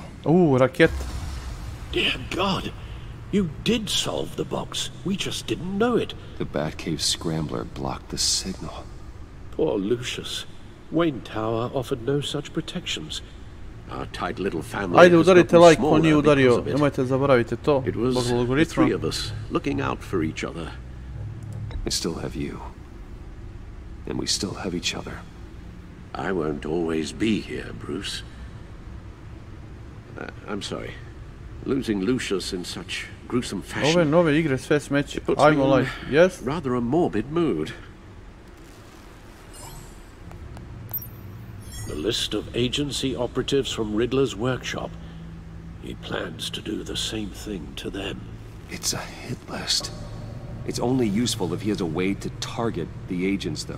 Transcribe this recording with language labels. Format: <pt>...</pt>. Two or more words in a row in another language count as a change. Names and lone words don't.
<en>Ooh, raket. Dear God, you did solve the box. We just didn't know it. The Batcave scrambler blocked the signal. Poor Lucius. Wayne Tower offered no such protections. Our tight little family</en> <sr>Ajde, udarite like, ko nije udario. Nemojte zaboravite to.</sr> <en>It was the three of us looking out for each other. I still have you. And we still have each other. I won't always be here, Bruce. I'm sorry. Losing Lucius in such gruesome fashion.</en> <sr>Ove nove igre sve smeće. Ajmo like. Yes?</sr> <en>Rather a morbid mood. The list of agency operatives from Riddler's workshop. He plans to do the same thing to them. It's a hit list. It's only useful if he has a way to target the agents, though.</en>